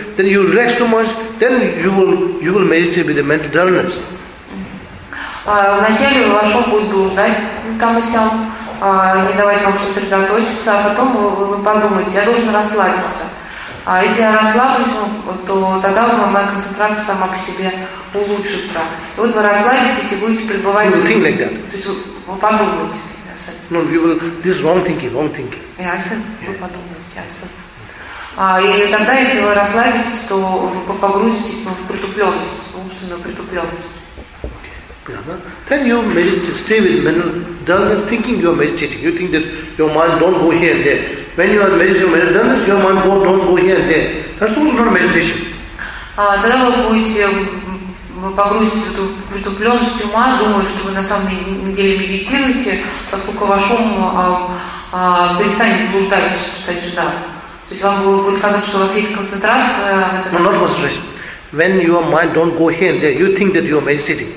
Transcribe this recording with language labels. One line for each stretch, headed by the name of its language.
English: Then you relax too much, then you will meditate with the mental dullness.
Russian: Вначале ваш ум будет блуждать там и сям, не давать вам сосредоточиться, а потом вы подумаете, я должен расслабиться. А если я расслаблюсь, то тогда моя концентрация сама по себе улучшится. И вот вы расслабитесь и будете пребывать.
English: You think like that.
Russian: То есть вы подумаете.
English: No, you will. This is wrong thinking.
Russian: Вы подумаете. И тогда, если вы расслабитесь, то вы погрузитесь в притупленность, умственную притупленность.
English: Then you meditate, stay with mental dullness, thinking you are meditating. You think that your mind don't go here and there. When you are meditating mental dullness, your mind don't go here and there. That's also not meditation.
Russian: Тогда вы погрузитесь в эту притупленность ума, думая, что вы на самом деле медитируете, поскольку ваш ум перестанет блуждать туда-сюда. То есть вам будет казаться, что у вас есть концентрация.
English: No, not concentration. When your mind don't go here and there, you think that you are meditating.